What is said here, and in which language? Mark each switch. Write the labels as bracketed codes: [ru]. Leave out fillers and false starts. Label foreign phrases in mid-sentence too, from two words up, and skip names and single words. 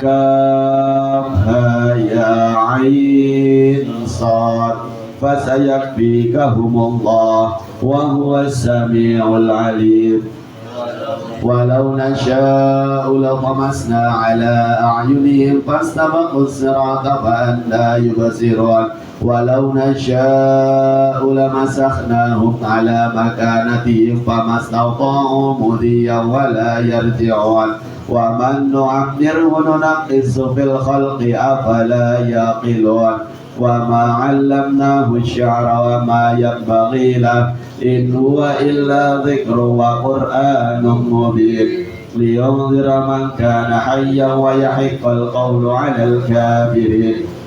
[ar] كاف ها يا عين صاد فسيكفيكهم الله وهو السميع العليم. ولو نشاء لطمسنا على أعينهم فاستبقوا الصراط فأنى يبصرون ولو نشاء لمسخناهم على مكانتهم فما استطاعوا مضيا ولا يرجعون ومن نعمره ننكسه في الخلق أفلا يعقلون وما علمناه الشعر وما ينبغي له إن هو إلا ذكر وقرآن مبين لينذر من كان حيا ويحق القول على الكافرين.